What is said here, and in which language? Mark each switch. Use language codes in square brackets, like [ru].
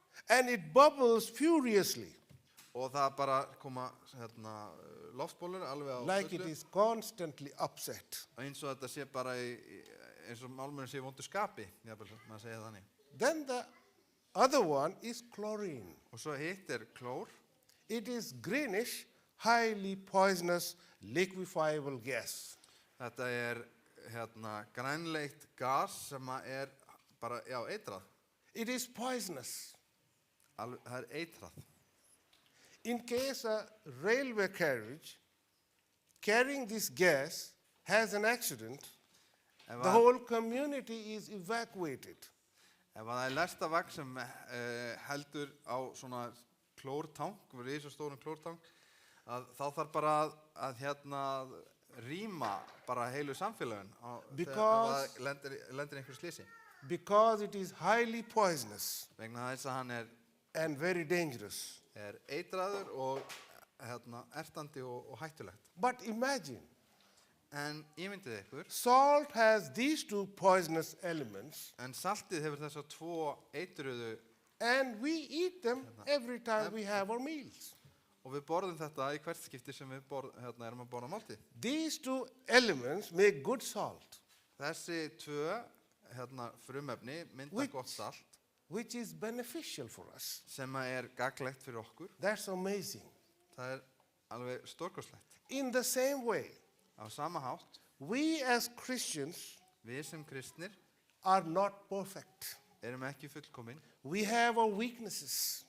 [en] And it bubbles furiously, [is] Og það bara koma loftbólur alveg á [en] like it [is] fullu. [en] is constantly upset. [is] Eins og þetta sé bara eins og málmurinn sé í vondu skapi, jafnvel, maður segja þannig. [en] Then the other one is chlorine. [is] Og svo hitt er klór. [en] It is greenish, highly poisonous, liquefiable gas. [is] Þetta er grænleitt gas sem er bara, eitrað. [en] It is poisonous. [is] Það er eitrað. [en] In case a railway carriage carrying this gas has an accident, [is] Ef [en] the [is] að- [en] whole community is evacuated. [is] Ef að það er lestarvagn sem heldur á svona klórtank, risastórum klórtank, þá þarf bara að rýma bara heilu samfélagin [en] Because- [is] ef það lendir einhver slysi. [en] Because it is highly poisonous [is] Vegna þess að hann [en] and very dangerous. [is] er eitraður og ertandi og hættulegt. [en] But imagine, [is] En ímyndið ykkur, [en] salt has these two poisonous elements, [is] en saltið hefur þessar tvo eitruðu [en] and we eat them every time we have our meals. [is] og við borðum þetta í hvert skipti sem við erum að borða máltíð. [en] These two elements make good salt, [is] Þessi tvö frumefni mynda [en] Which- [is] gott salt [en] which is beneficial for us. [is] sem er gaglegt fyrir okkur. [en] That's amazing. [is] Það er alveg stórkostlegt. [en] In the same way, [is] Á sama hátt, [en] we as Christians [is] við sem kristnir [en] are not perfect. [is] erum ekki fullkomin. [en] We have our weaknesses.